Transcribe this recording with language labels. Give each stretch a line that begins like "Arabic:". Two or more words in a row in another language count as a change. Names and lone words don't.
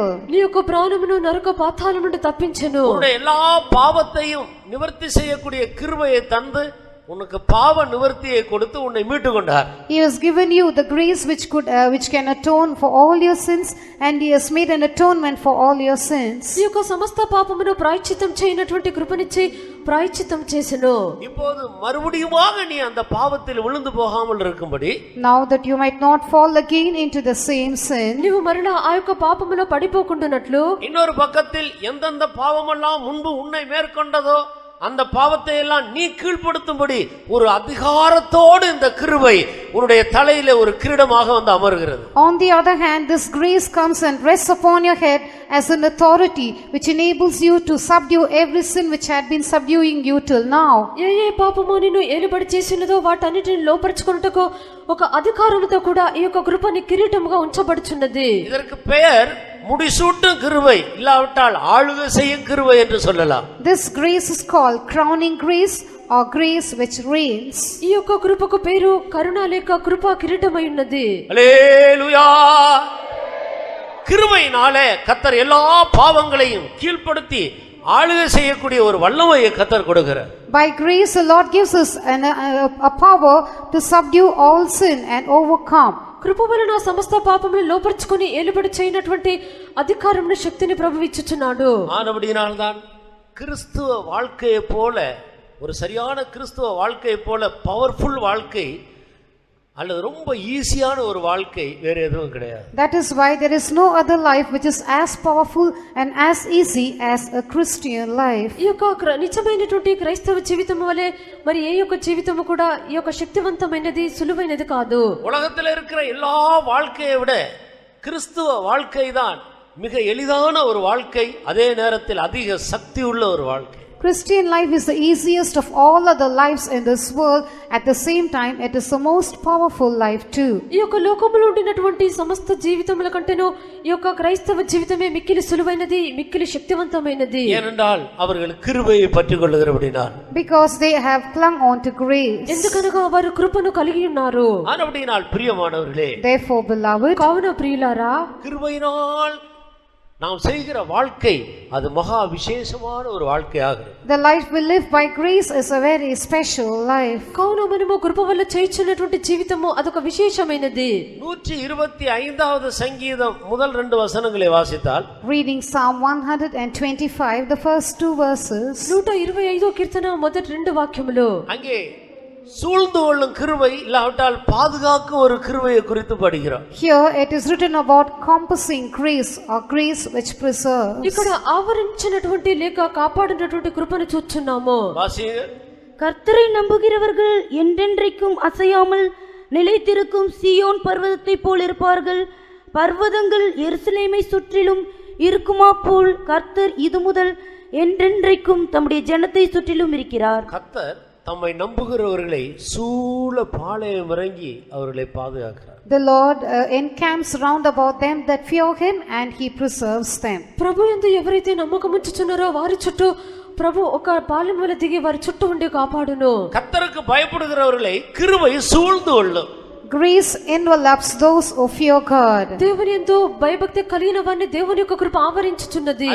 Telugu: నీ యొక్క ప్రాణమును నరక పాతాళం నుండి తప్పించెను.
Tamil: உன்னுடைய எல்லா பாவத்தையும் நிவர்த்தி செய்யக்கூடிய கிருபையை தந்து உனக்கு பாவ நிவர்த்தியை கொடுத்து உன்னை மீட்டு கொண்டார்.
English: He has given you the grace which can atone for all your sins, and he has made an atonement for all your sins.
Telugu: ఈ యొక్క సమస్త పాపమును ప్రాయశ్చిత్తం చేయనటువంటి కృపనిచ్చి ప్రాయశ్చిత్తం చేసెను.
Tamil: இப்போது மறுபடியுமாக நீ அந்த பாவத்தில் விழுந்து போகாமல் இருக்கும்படி,
English: Now that you might not fall again into the same sin,
Telugu: నీవు మరలా ఆ యొక్క పాపములో పడిపోకుండానట్లు
Tamil: இன்னொரு பக்கத்தில் எந்தெந்த பாவமெல்லாம் முன்பு உன்னை மேற்கொண்டதோ அந்த பாவத்தை எல்லாம் நீ கீழ்ப்படுத்தும்படி ஒரு அதிகாரத்தோடு இந்த கிருபை உன்னுடைய தலையிலே ஒரு கிரீடமாக வந்து அமர்கிறது.
English: On the other hand, this grace comes and rests upon your head as an authority which enables you to subdue every sin which had been subduing you till now.
Telugu: ఏ ఏ పాపము నిన్ను ఏలుబడి చేసినదో వాటన్నిటిని లోపరుచుకొనుటకు ఒక అధికారముతో కూడా ఈ యొక్క కృపని కిరీటముగా ఉంచబడుచున్నది.
Tamil: இதற்கு பெயர் முடிசூட்டும் கிருபை, இல்லாவிட்டால் ஆளுகை செய்யும் கிருபை என்று சொல்லலாம்.
English: This grace is called crowning grace or grace which reigns.
Telugu: ఈ యొక్క కృపకు పేరు కరుణ లేక కృప కిరీటమై ఉన్నది.
Tamil: அல்லேலூயா. கிருபையினாலே கர்த்தர் எல்லா பாவங்களையும் கீழ்ப்படுத்தி ஆளுகை செய்யக்கூடிய ஒரு வல்லமையை கர்த்தர் கொடுக்கிறார்.
English: By grace the Lord gives us a power to subdue all sin and overcome.
Telugu: కృప వలన సమస్త పాపములను లోపరుచుకొని ఏలుబడి చేయనటువంటి అధికారమును శక్తిని ప్రభువు ఇచ్చుచున్నాడు.
Tamil: ஆனபடியினால்தான் கிறிஸ்துவ வாழ்க்கையை போல, ஒரு சரியான கிறிஸ்துவ வாழ்க்கையை போல பவர்ஃபுல் வாழ்க்கை அல்லது ரொம்ப ஈஸியான ஒரு வாழ்க்கை வேற எதுவும் கிடையாது.
English: That is why there is no other life which is as powerful and as easy as a Christian life.
Telugu: ఈ యొక్క నిజమైనటువంటి క్రైస్తవ జీవితం వలె మరి ఏ యొక్క జీవితము కూడా ఈ యొక్క శక్తివంతమైనది సులువైనది కాదు.
Tamil: உலகத்தில் இருக்கிற எல்லா வாழ்க்கையை விட கிறிஸ்துவ வாழ்க்கை தான் மிக எளிதான ஒரு வாழ்க்கை, அதே நேரத்தில் அதிக சக்தி உள்ள ஒரு வாழ்க்கை.
English: Christian life is the easiest of all other lives in this world. At the same time, it is the most powerful life too.
Telugu: ఈ యొక్క లోకములో ఉండినటువంటి సమస్త జీవితముల కంటేను ఈ యొక్క క్రైస్తవ జీవితమే మిక్కిలి సులువైనది, మిక్కిలి శక్తివంతమైనది.
Tamil: ஏனென்றால் அவர்கள் கிருபையை பற்றிக் கொள்ளுகிறபடினால்,
English: Because they have clung on to grace.
Telugu: ఎందుకనగా వారు కృపను కలిగి ఉన్నారు.
Tamil: ஆனபடியினால் பிரியமானவர்களே,
English: Therefore, beloved,
Telugu: కావున ప్రియులారా,
Tamil: கிருபையினால் நாம் செய்கிற வாழ்க்கை அது மகா விசேஷமான ஒரு வாழ்க்கையாகிறது.
English: the life we live by grace is a very special life.
Telugu: కావున మనము కృప వల్ల చేయుచున్నటువంటి జీవితము అదొక విశేషమైనది.
Tamil: 125வது சங்கீதம் முதல் 2 வசனங்களை வாசித்தால்,
English: Reading Psalm 125, the first 2 verses,
Telugu: 125వ కీర్తన మొదటి 2 వాక్యములు,
Tamil: அங்கே சூழ்ந்து கொள்ளும் கிருபை இல்லாவிட்டால் பாதுகாக்கும் ஒரு கிருபையை குறித்து படிக்கிறோம்.
English: here it is written about compassing grace or grace which preserves.
Telugu: ఇక్కడ ఆవరించినటువంటి లేక కాపాడినటువంటి కృపను చూస్తున్నాము.
Tamil: வாசிங்க. கர்த்தரை நம்புகிறவர்கள் என்றென்றைக்கும் அசையாமல் நிலைத்திருக்கும் சீயோன் பர்வதத்தை போல் இருப்பார்கள். பர்வதங்கள் எருசலேமை சுற்றிலும் இருக்குமா போல் கர்த்தர் இது முதல் என்றென்றைக்கும் தம்முடைய ஜனத்தை சுற்றிலும் இருக்கிறார். கர்த்தர் தம்மை நம்புகிறவர்களை சூழ பாளையம் இறங்கி அவர்களை பாதுகாக்கிறார்.
English: The Lord encamps round about them that fear him, and he preserves them.
Telugu: ప్రభు యందు ఎవరైతే నమ్మకం ఉంచుచున్నారో వారి చుట్టూ ప్రభు ఒక పాలెం వలె దిగి వారి చుట్టూ ఉండి కాపాడును.
Tamil: கர்த்தருக்கு பயப்படுகிறவர்களை கிருபை சூழ்ந்து கொள்ளும்.
English: Grace envelops those who fear God.
Telugu: దేవుని యందు భయభక్తి కలిగిన వారిని దేవుని యొక్క కృప ఆవరించుచున్నది.